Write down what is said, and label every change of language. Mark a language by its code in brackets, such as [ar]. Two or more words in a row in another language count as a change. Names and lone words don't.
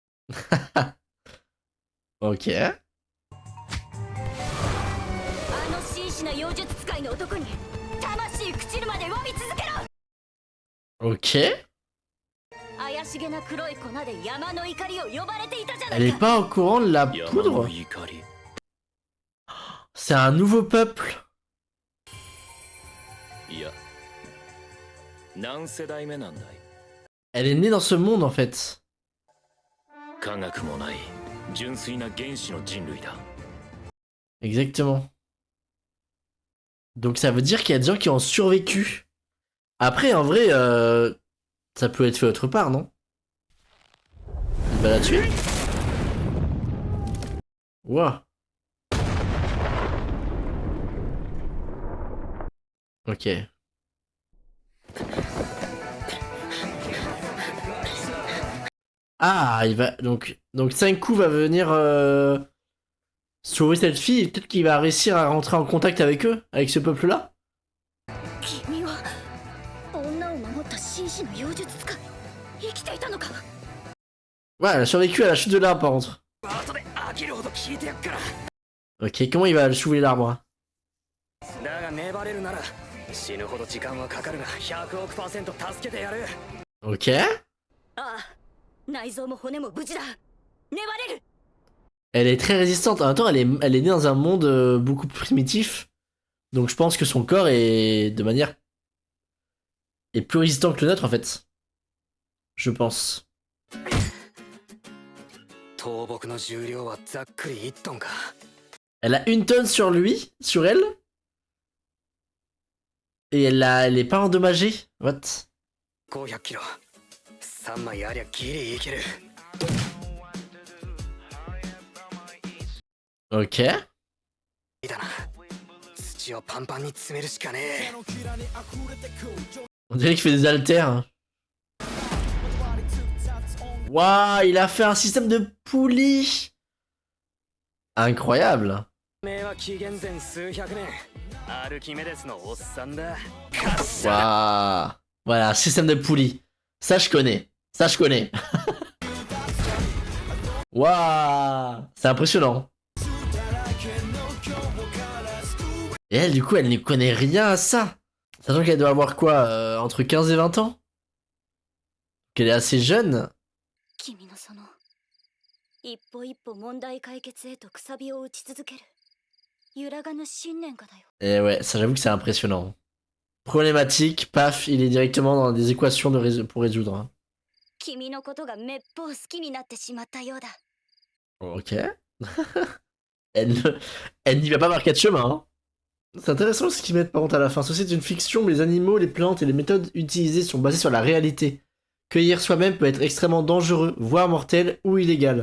[ja] Ok. あの紳士な妖術使いの男に魂朽ちるまで詫び続けろ。 Ok. 怪しげな黒い粉で山の怒りを呼ばれていたじゃな [fr] Elle [ja] い [fr] est [ja] か。 [fr] pas au courant de la [ja] 山 [fr] poudre. [ja] の怒り。 [fr] C'est un nouveau peuple. [ja] いや、何世代目なんだい。 [fr] Elle est née dans ce monde en fait. [ja] 科学もない純粋な原始の人類だ。 [fr] Exactement. Donc ça veut dire qu'il y a des gens qui ont survécu. Après, en vrai, ça peut être fait autre part, non? Il va la tuer? Ouah. Ok. Ah, il va donc Senku va venir sauver cette fille. Peut-être qu'il va réussir à rentrer en contact avec eux, avec ce peuple-là. [ja] 君は女を守った紳士の妖術使い。生きていたのか。 [fr] Ouais, elle a survécu à la chute de l'arbre par contre. [ja] 後で飽きるほど聞いてやっから。 [fr] Ok, comment il va soulever l'arbre hein? [ja] だが粘れるなら死ぬほど時間はかかるが100億%助けてやる。 Ok. ああ、内臓も骨も無事だ。粘れる。 [fr] Elle est très résistante. En même temps, elle est née dans un monde beaucoup plus primitif. Donc je pense que son corps est de manière est plus résistant que le nôtre en fait. Je pense. [ja] 倒木の重量はざっくり1トンか。 [fr] Elle a 1 tonne sur lui, sur elle. Et elle est pas endommagée. What? [ja] 500 キロ。3枚ありゃギリいける。 Ok. いいだな。土をパンパンに詰めるしかねえ。 [fr] On dirait qu'il fait des haltères. Hein. Waouh, il a fait un système de poulies. Incroyable. [ja] 名は紀元前数百年。アルキメデスのおっさんだ。 [fr] Waouh. Voilà, système de poulies. Ça, je connais. Ça, je connais. Waouh. C'est impressionnant. Et elle, du coup, elle ne connaît rien à ça. Sachant qu'elle doit avoir quoi, entre 15 et 20 ans? Qu'elle est assez jeune. [ja] 君のその一歩一歩問題解決へとくさびを打ち続ける揺らがぬ信念がだよ。 [fr] Et ouais, ça j'avoue que c'est impressionnant. Problématique, paf, il est directement dans des équations pour résoudre. Hein. [ja] 君のことがめっぽう好きになってしまったようだ。 Ok. [fr] Elle n'y va pas par quatre chemins. Hein. C'est intéressant ce qu'ils mettent par contre à la fin. Ceci est une fiction, mais les animaux, les plantes et les méthodes utilisées sont basées sur la réalité. Cueillir soi-même peut être extrêmement dangereux, voire mortel ou illégal.